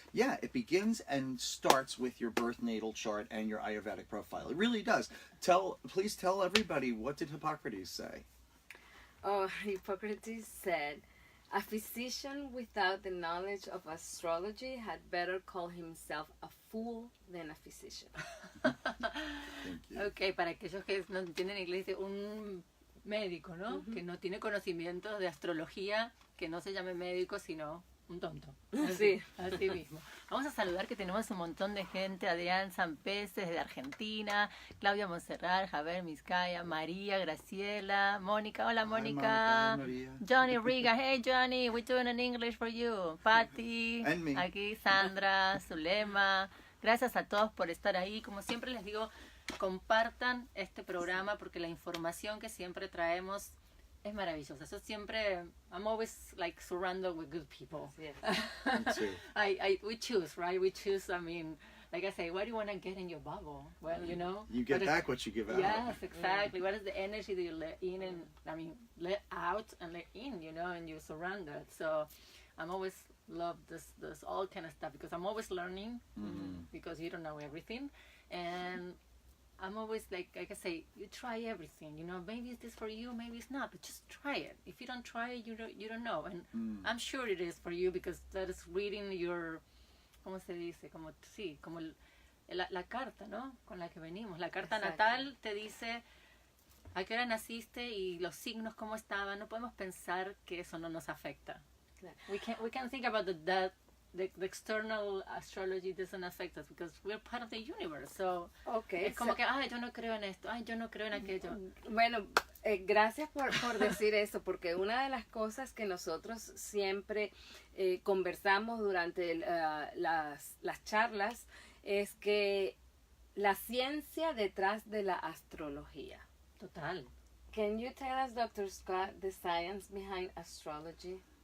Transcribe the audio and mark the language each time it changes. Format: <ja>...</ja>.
<en>Yeah, it begins and starts with your birth natal chart and your Ayurvedic profile. It really does. Please tell everybody, what did Hippocrates say? Oh, Hippocrates said, a physician without the knowledge of astrology had better call himself a fool than a physician. Thank you.</en> <es>Ok, para aquellos que no entienden inglés, dice un médico, ¿no? Que no tiene conocimientos de astrología, que no se llame médico, sino un tonto. Sí. Así mismo. Vamos a saludar que tenemos un montón de gente. Adrián Sampeces de Argentina, Claudia Monserrat, Javier Mizcaya, María, Graciela, Mónica. Hola, Mónica.</es> <en>Hi, Maria. Johnny Riga. Hey, Johnny, we're doing an English for you. Patty. And me.</en> <es>Aquí Sandra, Zulema. Gracias a todos por estar ahí. Como siempre les digo, compartan este programa porque la información que siempre traemos es maravillosa. Eso siempre,</es> <en>I'm always like surrounded with good people. Yes. Me too. We choose, right? We choose, I mean, like I say, what do you want to get in your bubble? Well, you know. You get what is- back what you give out. Yes, exactly. What is the energy that you let in and, I mean, let out and let in, you know, and you're surrounded. So I'm always love this all kind of stuff because I'm always learning because you don't know everything. And I'm always like I say, you try everything. You know, maybe it's this for you, maybe it's not, but just try it. If you don't try it, you don't know. And I'm sure it is for you because that is reading your,</en> <es>¿cómo se dice? Como sí, como la carta, ¿no? Con la que venimos. La carta Exacto. natal te dice a qué hora naciste y los signos cómo estaban. No podemos pensar que eso no nos afecta. Claro.</es> <en>We can think about that. The external astrology doesn't affect us because we're part of the universe. So Okay.</en> <es>es como que, ay, yo no creo en esto, ay, yo no creo en aquello. Bueno, gracias por decir eso, porque una de las cosas que nosotros siempre conversamos durante las charlas es que la ciencia detrás de la astrología. Total.</es> <en>Can you tell us, Dr. Scott, the science behind astrology?</en>